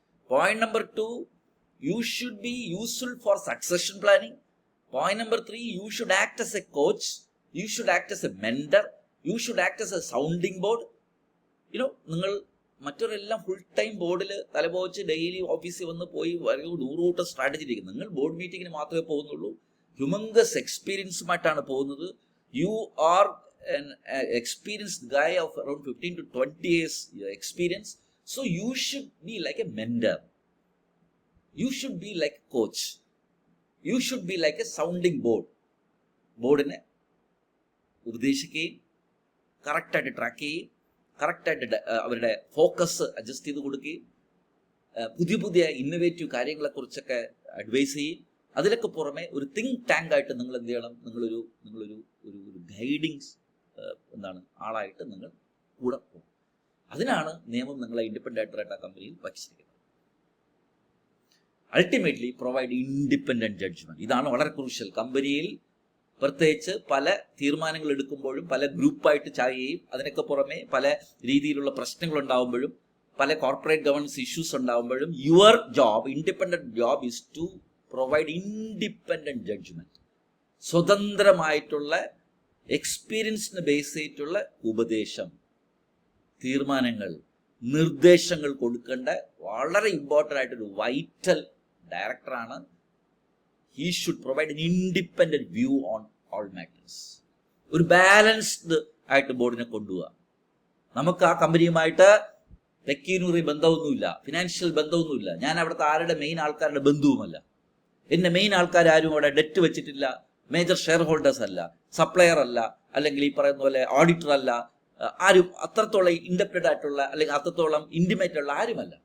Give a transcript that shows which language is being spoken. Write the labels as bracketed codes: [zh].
[en] Point number 2, you should be useful for succession planning. Point number 3, you should act as a coach, you should act as a mentor, you should act as a sounding board. [ml] നിങ്ങൾ മറ്റൊരെല്ലാം full time ബോർഡിൽ തലപോച്ച് daily ഓഫീസിൽ വന്ന് പോയി ദൂരോട്ട് strategy ഇരിക്കുന്നത്. നിങ്ങൾ board മീറ്റിങ്ങിന് മാത്രമേ പോകുന്നുള്ളൂ. ഹ്യൂമങ്കസ് എക്സ്പീരിയൻസുമായിട്ടാണ് പോകുന്നത്. [en] You are an experienced guy of around 15 to 20 years experience. So you should be like a mentor. You should be like a coach. You should be like a sounding board. [ml] ബോർഡിനെ ഉപദേശിക്കുകയും കറക്റ്റായിട്ട് track ചെയ്യുകയും കറക്റ്റായിട്ട് അവരുടെ focus adjust ചെയ്ത് കൊടുക്കുകയും പുതിയ innovative കാര്യങ്ങളെക്കുറിച്ചൊക്കെ advice ചെയ്യും. അതിലൊക്കെ പുറമെ ഒരു തിങ്ക് ടാങ്ക് ആയിട്ട് നിങ്ങൾ എന്ത് ചെയ്യണം, നിങ്ങളൊരു ഗൈഡിങ് ആളായിട്ട് നിങ്ങൾ കൂടെ പോകും. അതിനാണ് നിയമം നിങ്ങളെ ഇൻഡിപെൻഡന്റ് ഡയറക്ടർ കമ്പനിയിൽ വച്ചിരിക്കുന്നത്. [en] Ultimately provide independent judgment. [ml] ഇതാണ് വളരെ ക്രൂഷ്യൽ. കമ്പനിയിൽ പ്രത്യേകിച്ച് പല തീരുമാനങ്ങൾ എടുക്കുമ്പോഴും പല ഗ്രൂപ്പായിട്ട് ചായുകയും അതിനൊക്കെ പുറമെ പല രീതിയിലുള്ള പ്രശ്നങ്ങൾ ഉണ്ടാകുമ്പോഴും പല corporate governance issues ഉണ്ടാകുമ്പോഴും [en] Your job, independent job, is to provide independent judgment. [ml] സ്വതന്ത്രമായിട്ടുള്ള എക്സ്പീരിയൻസിന് base ചെയ്തിട്ടുള്ള ഉപദേശം, തീരുമാനങ്ങൾ, നിർദ്ദേശങ്ങൾ കൊടുക്കേണ്ട വളരെ ഇമ്പോർട്ടൻ്റ് ആയിട്ടൊരു വൈറ്റൽ ഡയറക്ടറാണ്. [en] He should provide an independent view on all matters. [ml] ഒരു ബാലൻസ്ഡ് ആയിട്ട് ബോർഡിനെ കൊണ്ടുപോവുക. നമുക്ക് ആ കമ്പനിയുമായിട്ട് പെക്യൂനറി ബന്ധമൊന്നുമില്ല, ഫിനാൻഷ്യൽ ബന്ധമൊന്നുമില്ല. ഞാൻ അവിടുത്തെ ആരുടെ മെയിൻ ആൾക്കാരുടെ ബന്ധുവുമല്ല. എൻ്റെ മെയിൻ ആൾക്കാരും അവിടെ ഡെറ്റ് വെച്ചിട്ടില്ല, മേജർ ഷെയർ ഹോൾഡേഴ്സ് അല്ല, സപ്ലയർ അല്ല, അല്ലെങ്കിൽ ഈ പറയുന്ന പോലെ ഓഡിറ്റർ അല്ല, ആരും അത്രത്തോളം ഇൻഡിപെൻഡന്റ് ആയിട്ടുള്ള അല്ലെങ്കിൽ അത്രത്തോളം ഇൻറ്റിമേറ്റ് ഉള്ള ആരുമല്ല.